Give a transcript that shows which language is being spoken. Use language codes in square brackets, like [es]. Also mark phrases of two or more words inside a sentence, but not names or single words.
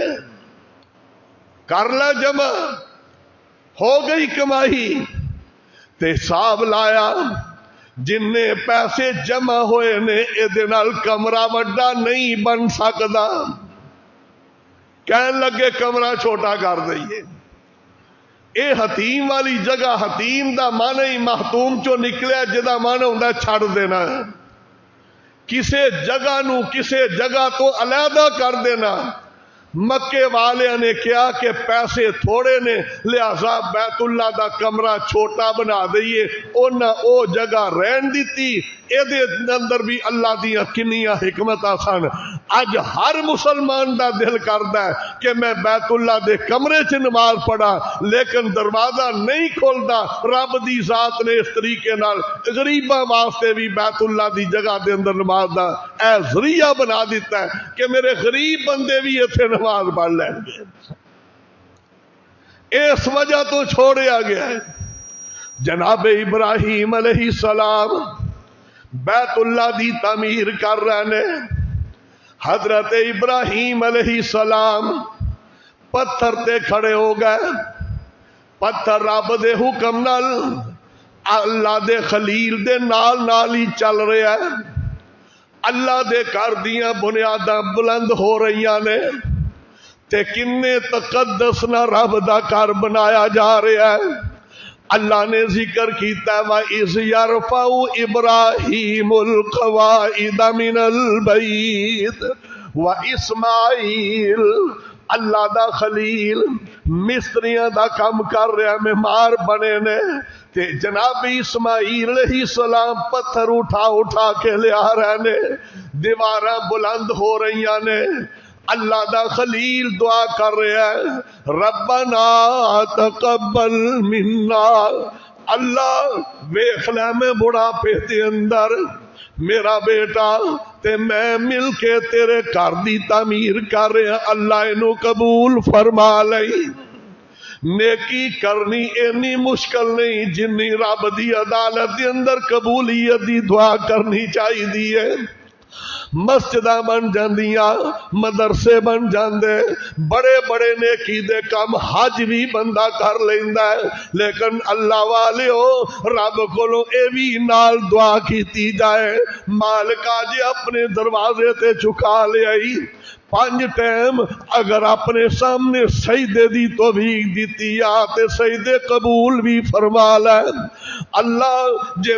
[pa] کر لے جمع، ہو گئی کمائی تے حساب لایا، جن نے پیسے جمع ہوئے نے اے نال کمرہ وڈا نہیں بن سکدا، کہنے لگے کمرہ چھوٹا کر دئیے۔ اے حتیم والی جگہ، حتیم دا معنی ہی محتوم چو نکلیا جدا معنی ہوندا چھڑ دینا ہے، کسے جگہ نو کسے جگہ تو علیحدہ کر دینا۔ مکے والے نے کیا کہ پیسے تھوڑے نے لہذا بیت اللہ دا کمرہ چھوٹا بنا دئیے، انہاں او جگہ رہن دیتی۔ اے دے اندر بھی اللہ دیاں کنیاں حکمتاں سن۔ اج ہر مسلمان دا دل کردا ہے کہ میں بیت اللہ دے کمرے چ نماز پڑھا، لیکن دروازہ نہیں کھولدا۔ رب دی ذات نے اس طریقے نال غریباں واسطے بھی بیت اللہ دی جگہ دے اندر نماز دا اے ذریعہ بنا دیتا ہے کہ میرے غریب بندے بھی ایتھے نماز پڑھ لیں گے۔ اس وجہ تو چھوڑیا گیا ہے۔ جناب ابراہیم [ar] علیہ السلام [pa] بیت اللہ دی تعمیر کر رہے نے۔ حضرت ابراہیم [ar] علیہ السلام [pa] پتھر تے کھڑے ہو گئے، پتھر رب دے حکم نال اللہ دے خلیل دے نال نال ہی چل رہا ہے۔ اللہ دے گھر دیاں بنیاداں بلند ہو رہی نے تے کنے تقدس نہ رب دا گھر بنایا جا رہا ہے۔ اللہ نے ذکر کیتا ہے [ar] وَإِذْ يَرْفَعُ إِبْرَاهِيمُ الْقَوَاعِدَ مِنَ الْبَيْتِ وَإِسْمَاعِيلُ، [pa] اللہ دا خلیل مستریاں دا کام کر رہا، معمار بنے نے تے جناب اسماعیل [ar] علیہ السلام [pa] پتھر اٹھا اٹھا کے لے آ رہے نے، دیواراں بلند ہو رہی نے۔ اللہ دا خلیل دعا کر رہا ہے [ar] ربنا تقبل منا، [pa] اللہ ویکھ لے میں بڑھاپے دے اندر میرا بیٹا تے میں مل کے تیرے گھر دی تعمیر کر رہے ہیں، اللہ انہوں قبول فرما لئی۔ نیکی کرنی اینی مشکل نہیں جنی رب دی عدالت دے اندر قبولیت دی دعا کرنی چاہی دی ہے۔ مسجداں بن جاندیاں، مدرسے بن جاندے، بڑے بڑے نیکی دے کام حج بھی بندہ کر لیندا ہے، لیکن اللہ والے ہو رب کولوں اے بھی نال دعا کیتی جائے مالکا جی اپنے دروازے تے چکا لے آئی، پانچ ٹائم اگر اپنے سامنے سجدے دی توفیق دیتی یا تے سجدے قبول بھی فرما لے اللہ جے